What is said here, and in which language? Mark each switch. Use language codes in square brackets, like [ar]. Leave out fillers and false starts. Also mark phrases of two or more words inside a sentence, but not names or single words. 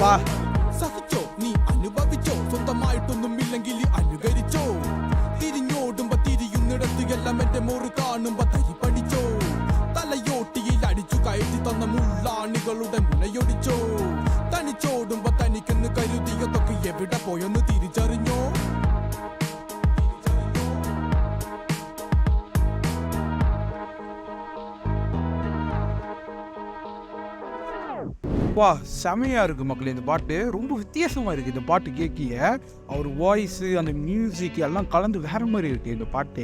[ml] സഹിച്ചോ നീ അനുഭവിച്ചോ, സ്വന്തമായിട്ടൊന്നും ഇല്ലെങ്കിൽ അനുകരിച്ചോ. തിരിഞ്ഞോടുമ്പോ തിരിയുന്നിടത്ത് എല്ലാം എന്റെ മോറ് കാണുമ്പോ തരി പഠിച്ചോ. തലയോട്ടിയിൽ അടിച്ചു കയറ്റി തന്ന മുള്ളാണികളുടെ മുനയൊടിച്ചോ. തനിച്ചോടുമ്പോ തനിക്കെന്ന് കരുതിയതൊക്കെ എവിടെ പോയെന്ന് തിരിച്ചറിഞ്ഞോ. [ta] வா, செமையாக இருக்குது மக்களே. இந்த பாட்டு ரொம்ப வித்தியாசமாக இருக்குது. இந்த பாட்டு கேட்கிய அவர் வாய்ஸு, அந்த மியூசிக் எல்லாம் கலந்து வேற மாதிரி இருக்குது இந்த பாட்டு.